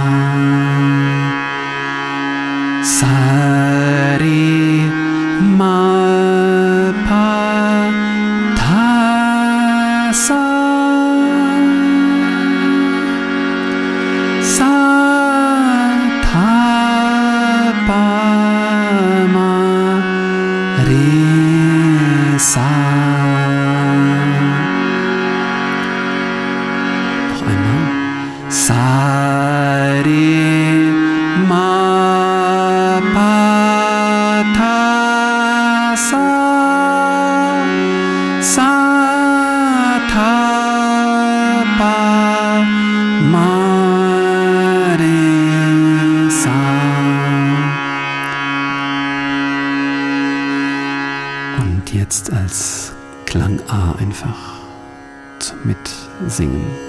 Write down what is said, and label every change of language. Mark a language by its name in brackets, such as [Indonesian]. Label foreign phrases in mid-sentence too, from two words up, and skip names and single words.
[German] sa, re, ma, pa, tha, sa, sa, tha, pa, ma, re, sa. Noch einmal. Sa, re, ma, pa, tha, sa, sa, tha, pa, ma, re, sa. Und jetzt als Klang A einfach zum Mitsingen.